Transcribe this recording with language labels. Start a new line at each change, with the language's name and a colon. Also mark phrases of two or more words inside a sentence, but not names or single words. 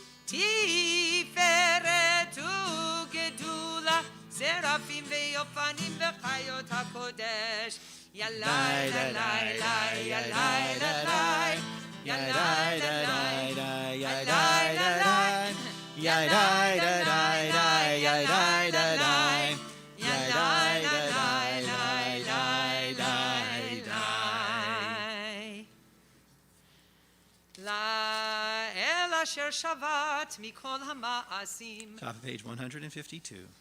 Hebrew: תפארת וגדולה שרפים ואופנים וחיות הקודש Ya lai la lai lai ya lai la lai ya lai la lai lai ya lai la lai ya lai la lai lai ya lai la lai ya lai la lai lai lai lai לאל אשר שבת מכל המעשים
English: Top of page 152.